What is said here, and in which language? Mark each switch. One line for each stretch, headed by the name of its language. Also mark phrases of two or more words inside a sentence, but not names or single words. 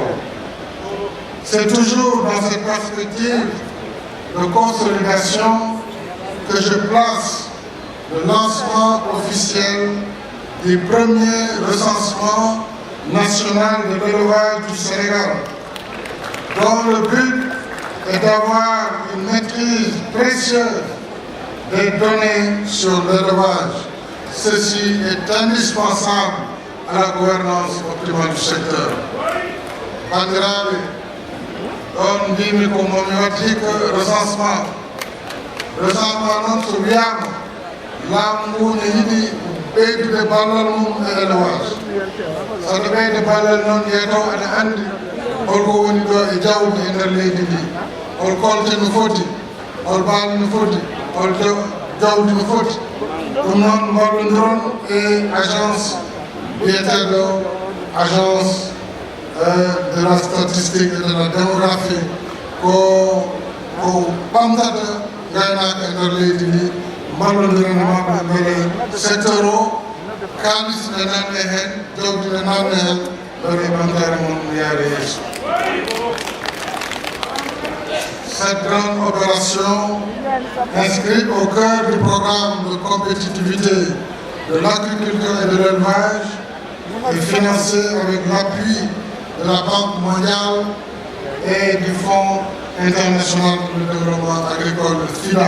French: C'est toujours dans cette perspective de consolidation que je place le lancement officiel du premier recensement national de l'élevage du Sénégal, dont le but est d'avoir une maîtrise précieuse des données sur l'élevage. Ceci est indispensable à la gouvernance optimale du secteur.
Fula: Bandiraɓe, on mbimi ko momi watti
French: que recensement
Fula: noon so wiyama laamu ngu ne yiɗi ɓeydude ballal mum e élevage. saɗa ɓeyde ballal noon yeeto aɗa andi holko woni ɗo e jawdi e nder leydi ndi, hol kolte no foti, hol baali no foti, hol jawdi no foti. ɗum noon mballodiron e agence biyeteɗo
French: agence de la statistique et de la démographie
Fula: ko ɓamtata gaynaka e nder leydi ndi, mballodiren maɓɓe beele secteur o kalis ne nanɗe hen, jawdi ne nanɗe hen, beele ɓamtare mon yaare yeeso.
French: Cette grande opération, inscrite au cœur du programme de compétitivité de l'agriculture et de l'élevage, est financée avec l'appui de la Banque mondiale et du Fonds international pour le développement agricole, FIDA.